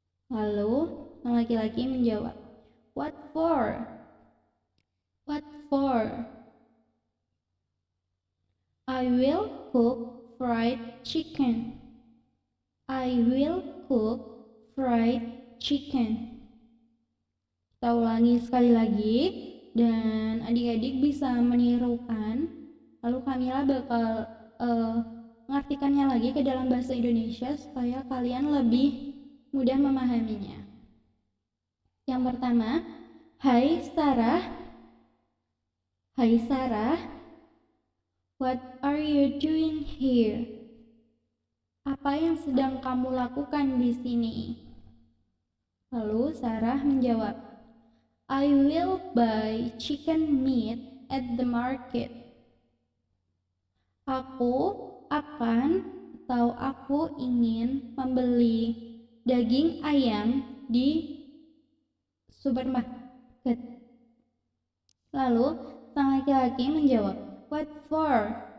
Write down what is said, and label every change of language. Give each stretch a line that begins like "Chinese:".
Indonesian: Lalu sang laki-laki menjawab,
English: "What for?" "What for?" "I will cook fried chicken." "I will cook fried chicken."
Indonesian: Kita ulangi sekali lagi dan adik-adik bisa menirukan. Lalu Kamila bakal mengartikannya lagi ke dalam bahasa Indonesia supaya kalian lebih mudah memahaminya. Yang pertama, "Hai Sarah, hai Sarah,
English: what are you doing here?"
Indonesian: Apa yang sedang kamu lakukan di sini? Lalu Sarah menjawab,
English: "I will buy chicken meat at the market."
Indonesian: Aku akan atau aku ingin membeli daging ayam di supermarket. Lalu sang laki-laki menjawab,
English: "What for?"